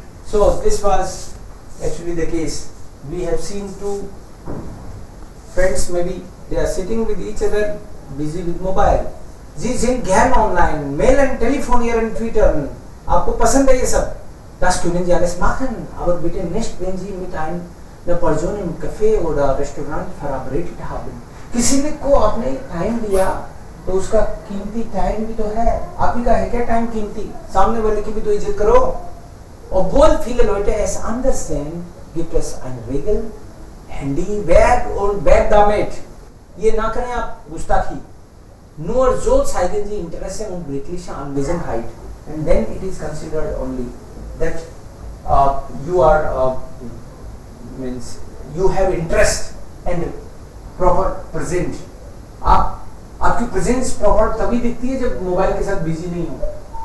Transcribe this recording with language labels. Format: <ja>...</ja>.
<en>So, this was actually the case. We have seen two friends, maybe they are sitting with each other, busy with mobile.</en> <de>Sie sind gern online, mail and telefonieren, twittern.</de> <hi>आपको पसंद है ये सब?</hi> <de>Das können Sie alles machen, aber bitte nicht, wenn Sie mit einer Person im Café oder Restaurant verabredet haben.</de> <hi>किसी ने को आपने time दिया तो उसका कीमती टाइम भी तो है. आप ही का है क्या टाइम कीमती? सामने वाले की भी तो इज्जत करो.</hi> <de>Obwohl viele Leute es anders sehen, gibt es eine Regel. Handy weg und weg damit.</de> <hi>ये ना करें आप गुस्ताखी.</hi> <de>Nur so zeigen Sie Interesse und wirkliche Anwesenheit,</de> <en>and then it is considered only that you are means you have interest and proper present.</en> <hi>आपकी presence proper तभी दिखती है जब मोबाइल के साथ बिजी नहीं हो.</hi>